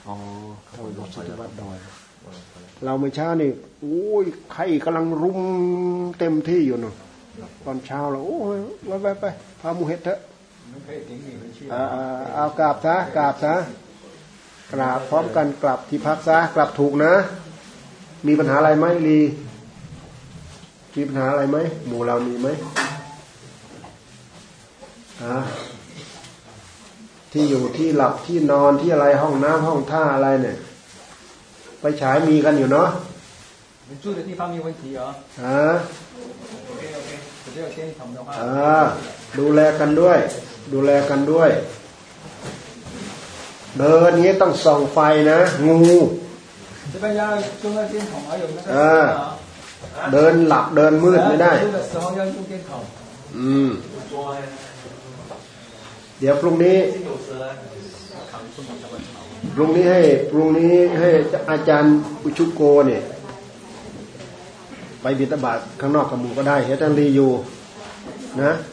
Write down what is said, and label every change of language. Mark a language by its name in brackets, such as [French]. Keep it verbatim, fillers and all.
[Thai] อ๋อเขาอุโบสถที่วัดดอยเราเมื่อเช้านี่โอ้ยไข้กำลังรุมเต็มที่อยู่น่ะตอนเช้าเราโอ้ยไปไปพาหมู่เฮ็ดเถอะเอากราบซะกราบซะกราบพร้อมกันกลับที่พักซะกลับถูกนะมีปัญหาอะไรไหมลีมีปัญหาอะไรไหมหมู่เรามีไหม ที่อยู่ที่หลับที่นอนที่อะไรห้องน้ำห้องท่าอะไรเนี่ยไปฉายมีกันอยู่เนาะ [Chinese] 你住的地方没问题啊啊 OK OK 只要先ทำ的话 [Thai] อ่าดูแลกันด้วยดูแลกันด้วยเดินนี้ต้องส่องไฟนะงู [Chinese] 这边要用那电筒还有那个 [Thai] อ่าเดินหลับเดินมืดไม่ได้ [Chinese] 住的时候要用电筒 [Thai] อืมเดี๋ยวพรุ่งนี้พรุ่งนี้ให้พรุ่งนี้ให้อาจารย์อุชุโกเนี่ยไปบิณฑบาตข้างนอกกับหมู่ก็ได้เฮตันรีอยู่นะ